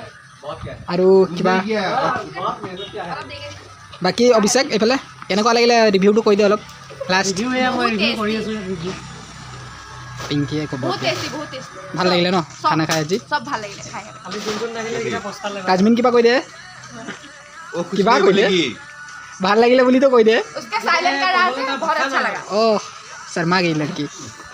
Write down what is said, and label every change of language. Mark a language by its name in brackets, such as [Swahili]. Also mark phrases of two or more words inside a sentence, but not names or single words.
[Assamese] আৰু কিবা বাকী অভিষেক এইফালে কেনেকুৱা লাগিলে ৰিভিউটো কৈ দিয়ে অলপ লাষ্ট। পিংকিয়ে ক'ব ভাল লাগিলে ন খানা খাই আজি? सब ভাল লাগিলে খাই। তাজমিন কিবা কৈ দে, কিবা কৈ দে, ভাল লাগিলে বুলিতো কৈ দে। [Hindi] उसका साइलेंट का राज बहुत अच्छा लगा। ओह शर्मा गई लड़की।